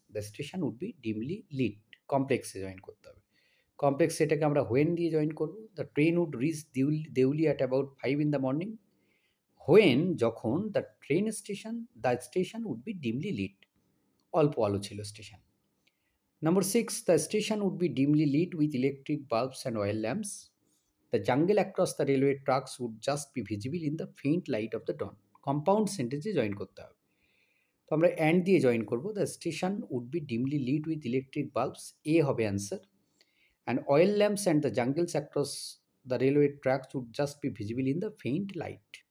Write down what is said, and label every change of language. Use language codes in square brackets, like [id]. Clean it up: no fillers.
[en] The station would be dimly lit. [bn] কমপ্লেক্সে join করতে হবে। কমপ্লেক্স এটাকে আমরা হোয়েন দিয়ে জয়েন করব। [en] The train would reach Deoli at about 5 in the morning. When যখন the station would be dimly lit. [bn] অল্প আলো ছিল station. [en] Number 6, the station would be dimly lit with electric bulbs and oil lamps. The jungle across the railway tracks would just be visible in the faint light of the dawn. [bn] Compound sentence join করতে হবে। তো আমরা and দিয়ে join করব। [en] The station would be dimly lit with electric bulbs. [bn] এ হবে answer. [en] And oil lamps and the jungles across the railway tracks would just be visible in the faint light.